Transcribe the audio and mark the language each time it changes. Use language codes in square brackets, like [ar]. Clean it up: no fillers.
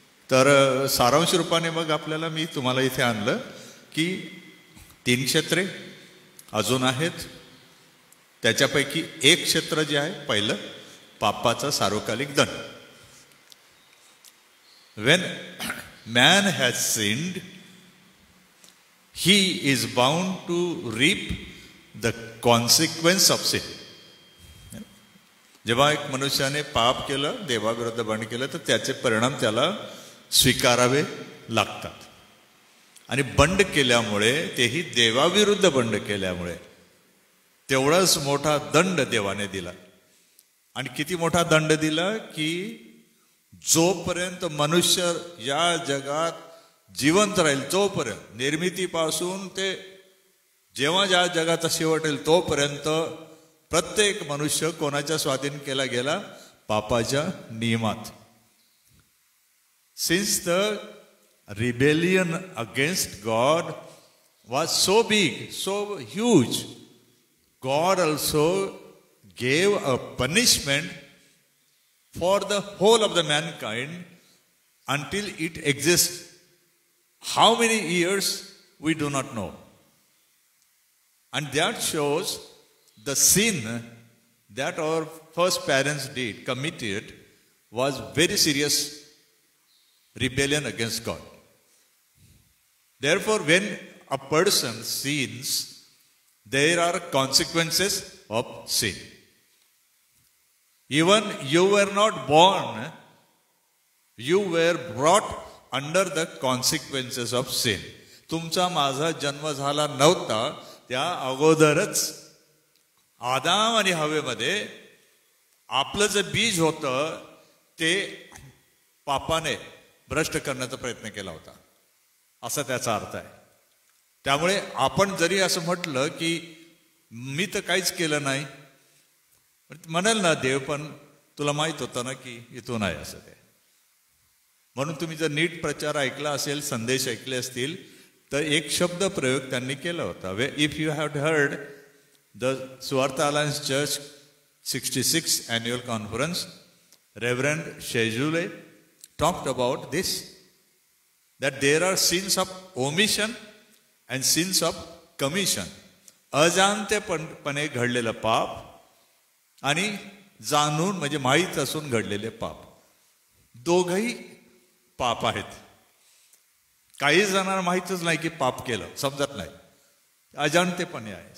[mr] तर सारांश रूपाने मग आपल्याला मी तुम्हाला इथे आणलं की 3 क्षेत्रे अजून आहेत. त्याच्यापैकी एक क्षेत्र जे आहे पहिलं, पापाचा सार्वकालिक दंड. [en] When man has sinned, he is bound to reap the consequence of sin. [mr] जेव्हा एक मनुष्याने पाप केलं, देवाविरुद्ध बंड केलं, तर त्याचे परिणाम त्याला स्वीकारावे लागतात. आणि बंड केल्यामुळे, तेही देवाविरुद्ध बंड केल्यामुळे, तेवढाच मोठा दंड देवाने दिला. आणि किती मोठा दंड दिला की जोपर्यंत मनुष्य या जगात जिवंत राहील, तोपर्यंत, निर्मितीपासून ते जेव्हा ज्या जगाचा शेवट येईल तोपर्यंत प्रत्येक मनुष्य कोणाच्या स्वाधीन केला गेला? पापाच्या नियमात. [en] Since the rebellion against God was so big, so huge, God also gave a punishment for the whole of the mankind until it exists. How many years we do not know. And that shows the sin that our first parents committed was very serious rebellion against God. Therefore, when a person sins, there are consequences of sin. Even you were not born, you were brought under the consequences of sin. [mr] तुमचा माझा जन्म झाला नव्हता त्या अगोदरच आदाम आणि हवेमध्ये आपलं जे बीज होतं ते पापाने भ्रष्ट करण्याचा प्रयत्न केला होता, असा त्याचा अर्थ आहे. त्यामुळे आपण जरी असं म्हटलं की मी तर काहीच केलं नाही, म्हणाल ना देव, पण तुला माहित होतं ना की इथून आहे असं ते. म्हणून तुम्ही जर नीट प्रचार ऐकला असेल, संदेश ऐकले असतील, तर एक शब्द प्रयोग त्यांनी केला होता. [en] If you have heard the सुवार्थ alliance church 66th annual conference, Reverend Shejule talked about this, that there are sins of omission and sins of commission. [mr] अजाणतेपणे घडलेलं पाप आणि जाणून म्हणजे माहीत असून घडलेले पाप, दोघही पाप आहेत. काही जणांना माहीतच नाही की पाप केलं, समजत नाही, अजाणतेपणे आहे.